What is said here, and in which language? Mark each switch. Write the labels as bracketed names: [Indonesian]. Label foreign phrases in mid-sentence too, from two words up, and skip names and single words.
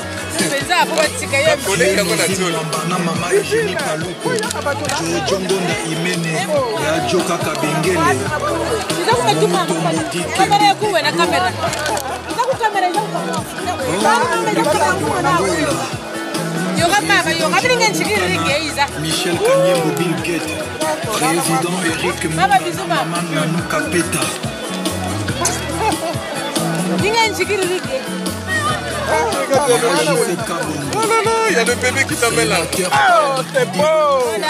[French] Mama Eugénie Paluku, Jongo na Imene, ya Joka Kabengele, Michel Kanye Mobile Gate, président Eric Maman Nanou Kapeta. Oh là là, il y a le bébé qui t'amène là. Oh, t'es beau.